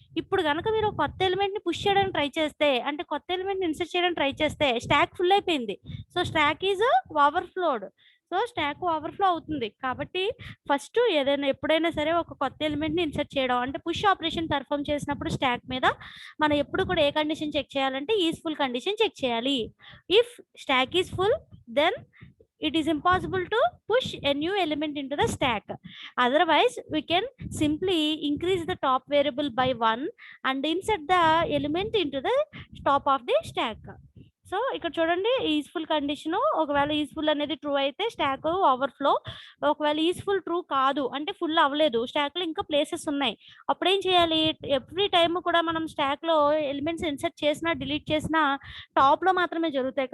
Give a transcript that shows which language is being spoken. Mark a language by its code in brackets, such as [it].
[te] ఇప్పుడు కనుక మీరు కొత్త ఎలిమెంట్ ని పుష్ చేయడానికి ట్రై చేస్తే అంటే కొత్త ఎలిమెంట్ ని ఇన్సర్ట్ చేయడానికి ట్రై చేస్తే స్టాక్ ఫుల్ అయిపోయింది. [en] So stack is overflowed. [te] So stock overflow అవుతుంది. కాబట్టి ఫస్ట్ ఎప్పుడైనా సరే ఒక కొత్త ఎలిమెంట్ ని ఇన్సర్ట్ చేయడం అంటే పుష్ ఆపరేషన్ పెర్ఫామ్ చేసినప్పుడు స్టాక్ మీద మనం ఎప్పుడు కూడా ఏ కండిషన్ చెక్ చేయాలంటే ఈజ్ ఫుల్ కండిషన్ చెక్ చేయాలి. [en] If stack is full then it is impossible to push a new element into the stack. Otherwise we can simply increase the top variable by 1 and insert the element into the top of the stack. [te] So ఇక్కడ చూడండి ఈజ్ఫుల్ condition, ఒకవేళ ఈజ్ఫుల్ అనేది true అయితే stock overflow, ఒకవేళ ఈజ్ఫుల్ true కాదు అంటే full అవ్వలేదు stock లో ఇంకా ప్లేసెస్ ఉన్నాయి, అప్పుడు ఏం చేయాలి ఎవ్రీ టైమ్ కూడా మనం స్టాక్ లో ఎలిమెంట్స్ ఇన్సర్ట్ చేసినా డిలీట్ చేసినా టాప్ లో మాత్రమే జరుగుతాయి.